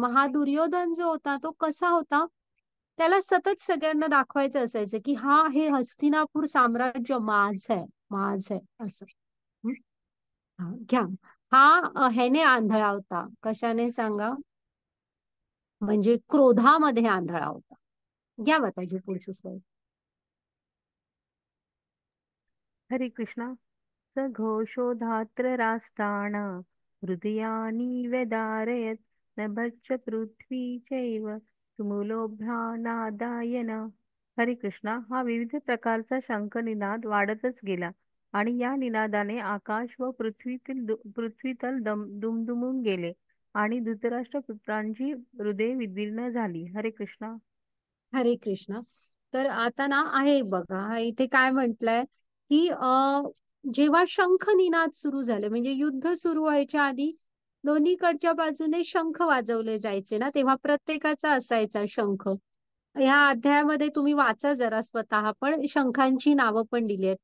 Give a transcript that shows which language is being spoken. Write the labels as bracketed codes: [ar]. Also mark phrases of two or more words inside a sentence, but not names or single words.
[mr] मग हा दुर्योधन जो होता तो कसा होता, त्याला सतत सगळ्यांना दाखवायचं असायचं की हा हे हस्तिनापूर साम्राज्य माझं आहे, माझं आहे असं. हं? हा, घ्या. हा ह्याने आंधळा होता. कशाने सांगा? म्हणजे क्रोधामध्ये आंधळा होता. घ्या माताजी पुढची स्लाईड. हरे कृष्णा. [sa] सघोषोधात्र राष्ट्राण हृदयानि व्यदारयत् नभश्च पृथ्वी चैव तुमुलोभ्यानादायन. [mr] हरे कृष्णा. हा विविध प्रकारचा शंखनिनाद वाढतच गेला आणि या निनादाने आकाश व पृथ्वीतल दुमदुमून गेले आणि धृतराष्ट्र पुत्रांची हृदय विदीर्ण झाली. हरे कृष्णा. हरे कृष्ण. तर आता ना आहे बघा इथे काय म्हटलंय की जेव्हा शंख निनाद सुरू झाले म्हणजे युद्ध सुरू व्हायच्या आधी दोन्हीकडच्या बाजूने शंख वाजवले जायचे ना, तेव्हा प्रत्येकाचा असायचा शंख. ह्या अध्यायामध्ये तुम्ही वाचा जरा स्वतः, पण शंखांची नावं पण दिली आहेत.